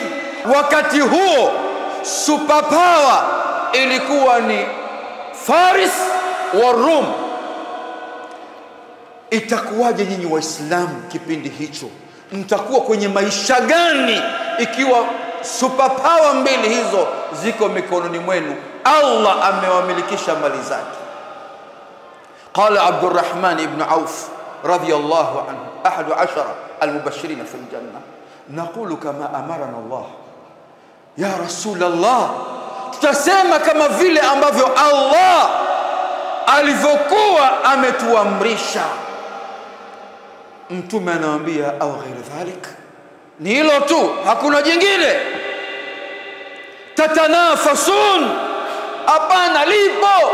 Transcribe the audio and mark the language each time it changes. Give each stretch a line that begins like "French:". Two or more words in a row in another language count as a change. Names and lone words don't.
Swahili: Wakati huo superpower ilikuwa ni Faris wa Rum. Itakuwaje nyinyi Waislamu kipindi hicho? Mtakuwa kwenye maisha gani ikiwa superpower mbili hizo ziko mikononi mwenu? Allah amewamilikisha mali zake.
Arabic: قال عبد الرحمن بن عوف رضي الله عنه أحد 10 المبشرين في الجنة نقول كما أمرنا الله. يا رسول الله,
Swahili: tutasema kama vile ambavyo Allah alivyokuwa ametuamrisha. Mtume anawaambia,
Arabic: أو غير ذلك,
Swahili: ni hilo tu, hakuna jingine. Tatanafasun, hapana, lipo.